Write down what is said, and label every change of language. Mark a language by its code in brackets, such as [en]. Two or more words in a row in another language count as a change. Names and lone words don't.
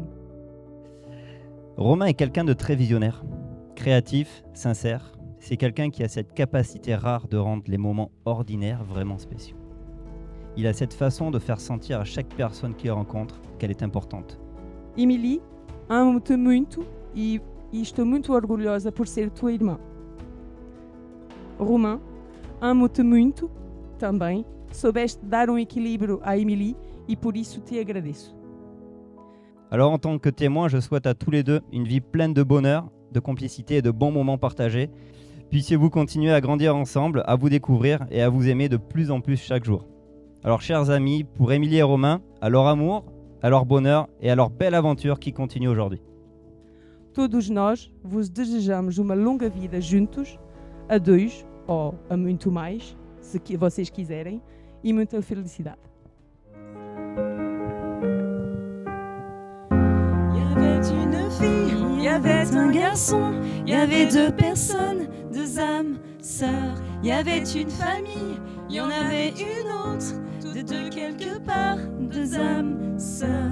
[fr] Romain est quelqu'un de très visionnaire, créatif, sincère. C'est quelqu'un qui a cette capacité rare de rendre les moments ordinaires vraiment spéciaux. Il a cette façon de faire sentir à chaque personne qu'il rencontre qu'elle est importante. [pt] Émilie, amo-te muito e estou muito orgulhosa por ser tua irmã. Romain, amo-te muito também. Soubeste dar équilíbrio à Émilie e por isso te agradeço. [fr] Alors en tant que témoin, je souhaite à tous les deux une vie pleine de bonheur, de complicité et de bons moments partagés. Puissiez-vous continuer à grandir ensemble, à vous découvrir et à vous aimer de plus en plus chaque jour. Alors chers amis, pour Émilie et Romain, à leur amour, à leur bonheur et à leur belle aventure qui continue aujourd'hui. [pt] Todos nós vos desejamos uma longa vida juntos, a 2 ou a muito mais, se vocês quiserem, e muita felicidade. [fr] Il y avait un garçon, il y avait 2 personnes, 2 âmes, sœurs. Il y avait une famille, il y en avait une autre, de 2 quelque part, 2 âmes, sœurs.